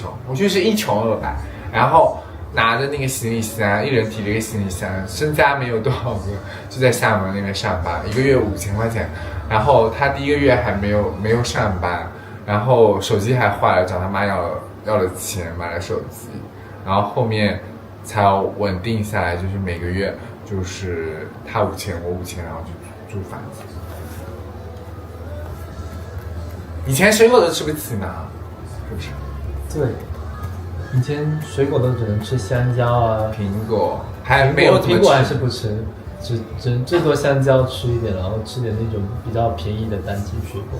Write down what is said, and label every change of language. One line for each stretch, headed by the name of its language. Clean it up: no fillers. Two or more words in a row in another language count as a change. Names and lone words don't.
Chinese: 我就是一窮二白，然後拿着那個行李箱，一人提了一個行李箱，身家沒有多少個，就在廈門那邊上班，1個月5000塊錢。然後他第1個月還沒有上班，然後手機還壞了，找他媽要了錢買了手機，然後後面才穩定下來，就是每個月就是他5000我5000，然後就租房子。以前水果都吃不起呢，是不是？對，以前水果都只能吃香蕉啊，蘋果還沒有蘋果還是不吃，只最多香蕉吃一點，然後吃點那種比較便宜的單季水果。